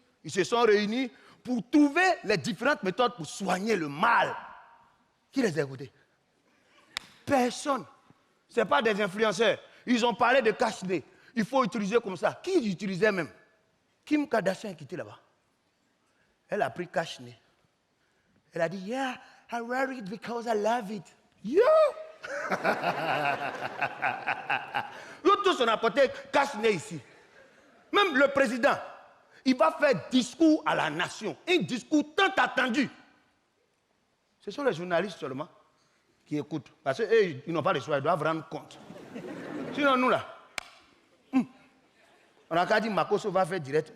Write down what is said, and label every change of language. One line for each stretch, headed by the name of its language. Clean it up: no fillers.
French: Ils se sont réunis pour trouver les différentes méthodes pour soigner le mal. Qui les a écoutés? Personne. Ce n'est pas des influenceurs. Ils ont parlé de cache-nez. Il faut utiliser comme ça. Qui l'utilisait même? Kim Kardashian qui était là-bas. Elle a pris cache-nez. Elle a dit,
English: yeah, I wear it because I love it. Yeah!
French: Nous tous, on a porté cache-nez ici. Même le président, il va faire discours à la nation. Un discours tant attendu. Ce sont les journalistes seulement qui écoutent. Parce qu'eux, ils n'ont pas le choix, ils doivent rendre compte. Sinon, nous là, on a qu'à dire Makoso va faire direct.